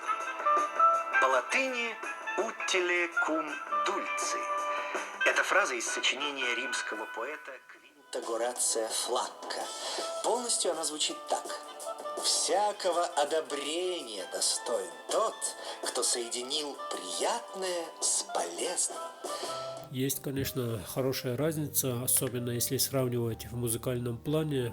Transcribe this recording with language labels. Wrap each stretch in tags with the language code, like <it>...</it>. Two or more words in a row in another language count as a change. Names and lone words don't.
<ru>По латыни</ru> <la>«utile cum dulci».</la> <ru>Это фраза из сочинения римского поэта Квинта Горация Флакка. Полностью она звучит так. «Всякого одобрения достоин тот, кто соединил приятное с полезным». Есть, конечно, хорошая разница, особенно если сравнивать в музыкальном плане.</ru>